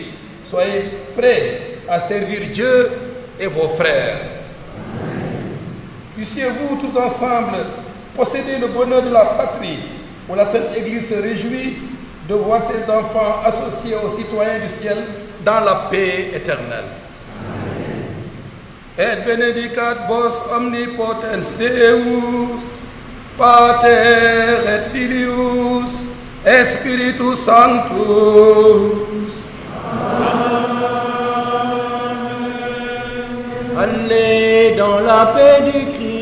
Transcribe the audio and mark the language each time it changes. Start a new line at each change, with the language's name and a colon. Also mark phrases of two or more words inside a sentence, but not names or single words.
French: Soyez prêts à servir Dieu et vos frères. Puissiez-vous tous ensemble posséder le bonheur de la patrie, où la Sainte Église se réjouit de voir ses enfants associés aux citoyens du ciel dans la paix éternelle.
Latin: Et benedicat vos omnipotens Deus, Pater et Filius et Spiritus Sanctus.
French: Allez dans la paix du Christ.